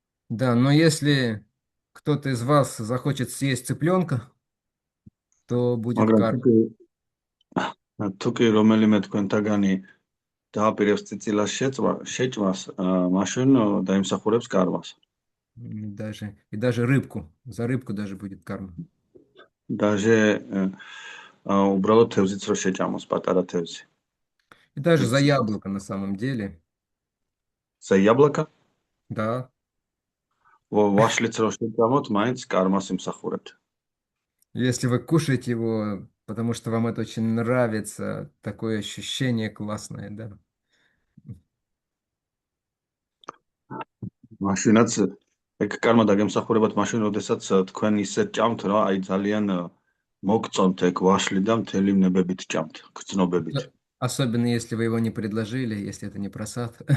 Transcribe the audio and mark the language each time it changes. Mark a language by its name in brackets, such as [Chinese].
[Russian] Да, но если кто-то из вас захочет съесть цыпленка, то будет [Georgian] მაგრამ [Russian] карма. [Georgian] თუ კი რომელიმე თქვენთაგანი დააპირებს წიწილას შეჭმას, მაშინ დაიმსახურებს კარმას. [Russian] И даже рыбку. За рыбку даже будет карма. [Georgian] Даже უბრალოდ თევზიც რო შეჭამოს, პატარა თევზი. [Russian] И даже за яблоко на самом деле. За яблоко? Да. [Georgian] ვაშლიც რო შეჭამოთ, მაინც კარმას იმსახურებთ. [Russian] Если вы кушаете его, потому что вам это очень нравится, такое ощущение классное, да. [Georgian] მაშინაც ეგ კარმა დაგემსახურებათ მაშინ, როდესაც თქვენ ისე ჭამთ, რა, აი ძალიან მოგწონთ ეგ ვაშლი და მთელი ნებებით ჭამთ, გრძნობებით. [Russian] Особенно если вы его не предложили, если это не просад.